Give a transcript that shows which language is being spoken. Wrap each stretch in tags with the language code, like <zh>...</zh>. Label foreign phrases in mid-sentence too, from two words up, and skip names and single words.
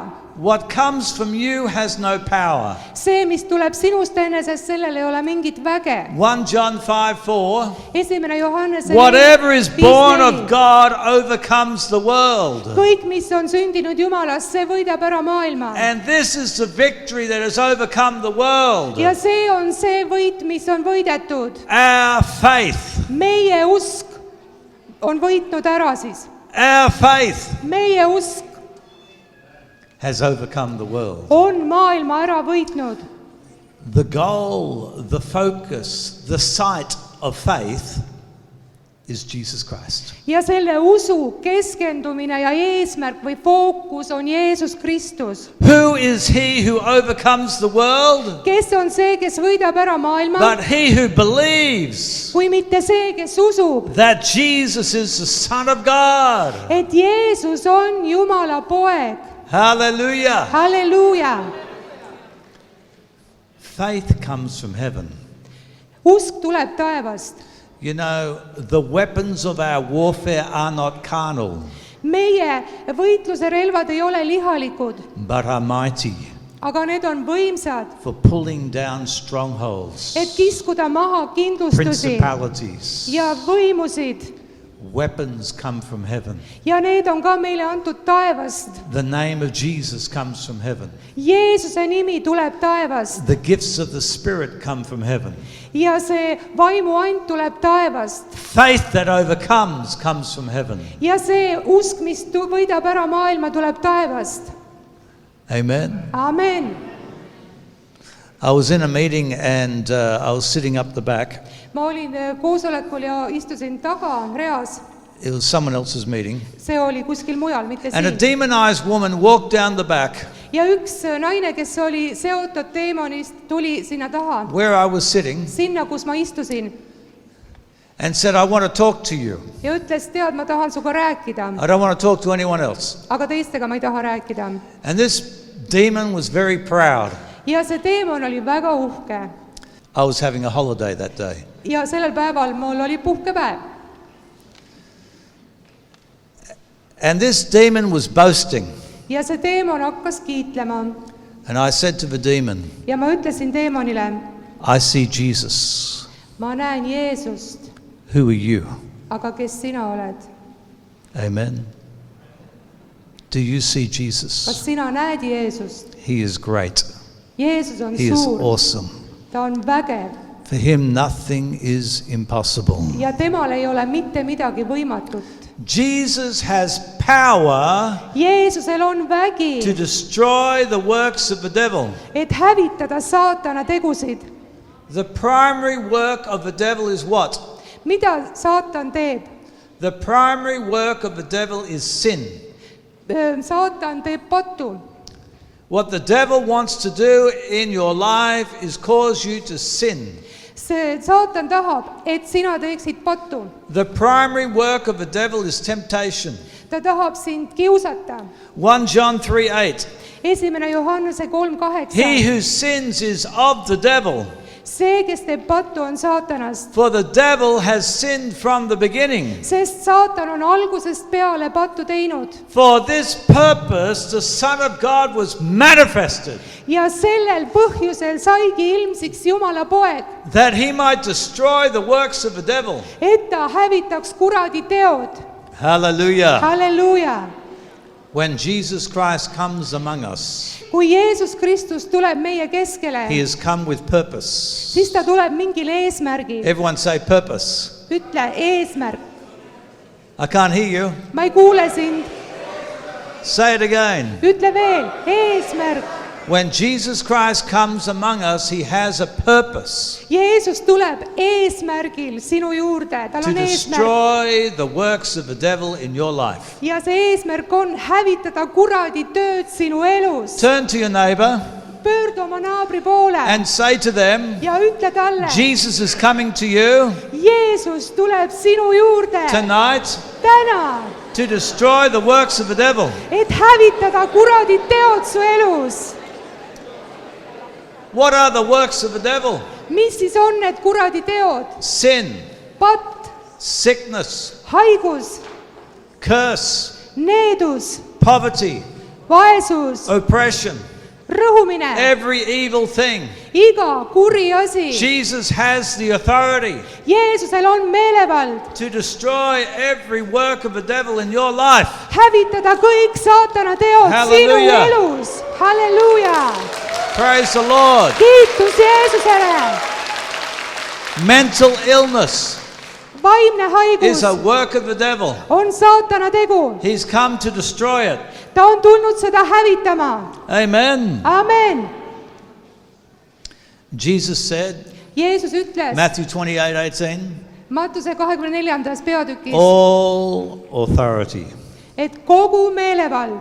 <en>What comes from you has no power.</en> <et>see, mis tuleb sinust enesest, sellel ei ole mingit väge.</et> <en>1 John 5:4.</en> <et>esimene Johannese</et> <en>Whatever is born 5:4. of God overcomes the world.</en> <et>kõik, mis on sündinud Jumalast, see võidab ära maailma.</et> <en>And this is the victory that has overcome the world.</en> <et>ja see on see võit, mis on võidetud.</et> <en>Our faith.</en> <et>meie usk on võitnud ära siis.</et> <en>Our faith</en> <et>meie usk</et> <en>has overcome the world.</en> <et>on maailma ära võitnud.</et> <en>The goal, the focus, the sight of faith is Jesus Christ.</en> <et>ja selle usu keskendumine ja eesmärk või fookus on Jeesus Kristus.</et> <en>Who is he who overcomes the world?</en> <et>kes on see, kes võidab ära maailma,</et> <en>But he who believes</en> <et>kui mitte see, kes usub,</et> <en>that Jesus is the Son of God.</en> <et>et Jeesus on Jumala poeg.</et> <en>Hallelujah.</en> <et>halleluuja.</et> <en>Faith comes from heaven.</en> <et>usk tuleb taevast.</et> <en>You know, the weapons of our warfare are not carnal,</en> <et>meie võitluse relvad ei ole lihalikud,</et> <en>but are mighty</en> <et>aga need on võimsad,</et> <en>for pulling down strongholds,</en> <et>et kiskuda maha kindlustusi</et> <en>principalities.</en> <et>ja võimusid.</et> <en>Weapons come from heaven.</en> <et>ja need on ka meile antud taevast.</et> <en>The name of Jesus comes from heaven.</en> <et>Jeesuse nimi tuleb taevast</et> <en>The gifts of the Spirit come from heaven.</en> <et>ja see vaimuand tuleb taevast</et> <en>Faith that overcomes comes from heaven.</en> <et>ja see usk, mis võidab ära maailma, tuleb taevast.</et> <en>Amen.</en> <et>Amen.</et> <en>I was in a meeting and I was sitting up the back.</en> <et>ma olin koosolekul ja istusin taga reas.</et> <en>It was someone else's meeting.</en> <et>see oli kuskil mujal, mitte</et> <en>And a</en> <et>siin.</et> <en>demonized woman walked down the back</en> <et>ja üks naine, kes oli seotud teemonist, tuli sinna taha,</et> <en>where I was sitting</en> <et>sinna, kus ma istusin</et> <en>and said, I want to talk to you.</en> <et>ja ütles, tead, ma tahan sinuga rääkida,</et> <en>I don't want to talk to anyone else.</en> <et>aga teistega ma ei taha rääkida.</et> <en>And this demon was very proud.</en> <et>ja see teemon oli väga uhke</et> <en>I was having a holiday that day.</en> <et>ja sellel päeval mul oli puhkepäev.</et> <en>And this demon was boasting.</en> <et>ja see teemon hakkas kiitlema.</et> <en>And I said to the demon,</en> <et>ja ma ütlesin teemonile,</et> <en>I see Jesus.</en> <et>ma näen Jeesust,</et> <en>Who are you?</en> <et>aga kes sina oled?</et> <en>Amen. Do you see</en> <et>Kas</et> <en>Jesus?</en> <et>sina näed Jeesust?</et> <en>He is great.</en> <et>Jeesus on</et> <en>He is</en> <et>suur,</et> <en>awesome.</en> <et>ta on vägev</et> <en>For him, nothing is impossible.</en> <et>ja temal ei ole mitte midagi võimatut.</et> <en>Jesus has power</en> <et>Jeesusel on vägi,</et> <en>to destroy the works of the devil.</en> <et>et hävitada saatana tegusid.</et> <en>The primary work of the devil is what?</en> <et>mida saatan teeb?</et> <en>The primary work of the devil is sin.</en> <et>Saatan teeb pattu.</et> <en>What the devil wants to do in your life is cause you to sin.</en> <et>see saatan tahab, et sina teeksid pattu.</et> <en>The primary work of the devil is temptation.</en> <et>ta tahab sind kiusata.</et> <en>1 John 3:8.</en> <et>1 Johannese</et> <en>He 3:8. who sins is of the devil,</en> <et>see, kes teeb pattu, on saatanast,</et> <en>for the devil has sinned from the beginning.</en> <et>sest saatan on algusest peale pattu teinud</et> <en>For this purpose the Son of God was manifested,</en> <et>ja sellel põhjusel saigi ilmsiks Jumala poeg,</et> <en>that he might destroy the works of the devil.</en> <et>et ta hävitaks kuradi teod.</et> <en>Hallelujah.</en> <et>halleluuja.</et> <en>When Jesus Christ comes among us,</en> <et>kui Jeesus Kristus tuleb meie keskele,</et> <en>he has come with purpose.</en> <et>siis ta tuleb mingil eesmärgil.</et> <en>Everyone say purpose.</en> <et>ütle eesmärk.</et> <en>I can't hear you.</en> <et>ma ei kuule sind.</et> <en>Say it again.</en> <et>ütle veel, eesmärk.</et> <en>When Jesus Christ comes among us, he has a purpose</en> <et>Jeesus tuleb eesmärgil sinu juurde, tal</et> <en>to</en> <et>on eesmärk.</et> <en>destroy the works of the devil in your life.</en> <et>ja see eesmärk on hävitada kuradi tööd sinu elus.</et> <en>Turn to your neighbor</en> <et>pöördu oma naabri poole</et> <en>and say to them,</en> <et>ja ütle talle,</et> <en>Jesus is coming to you</en> <et>Jeesus tuleb sinu juurde</et> <en>tonight</en> <et>täna,</et> <en>to destroy the works of the devil.</en> <et>et hävitada kuradi teod su elus.</et> <en>What are the works of the devil?</en> <et>mis siis on need kuradi teod?</et> <en>Sin,</en> <et>patt,</et> <en>sickness,</en> <et>haigus,</et> <en>curse,</en> <et>needus,</et> <en>poverty,</en> <et>vaesus,</et> <en>oppression,</en> <et>rõhumine,</et> <en>every evil thing.</en> <et>iga kuri asi.</et> <en>Jesus has the authority</en> <et>Jeesusel on meelevald</et> <en>to destroy every work of the devil in your life.</en> <et>hävitada kõik saatana teod Halleluuja. sinu elus. halleluuja.</et> <en>Praise the Lord.</en> <et>kiitus Jeesusele.</et> <en>Mental illness</en> <et>vaimne haigus</et> <en>is a work of the devil.</en> <et>on saatana tegu.</et> <en>He's come to destroy it.</en> <et>ta on tulnud seda hävitama.</et> <en>Amen.</en> <et>amen.</et> <en>Jesus said,</en> <et>Jeesus ütles</et> <en>Matthew 28:18,</en> <et>Mattuse 24. peatükis,</et> <en>all authority</en> <et>et kogu meelevald</et>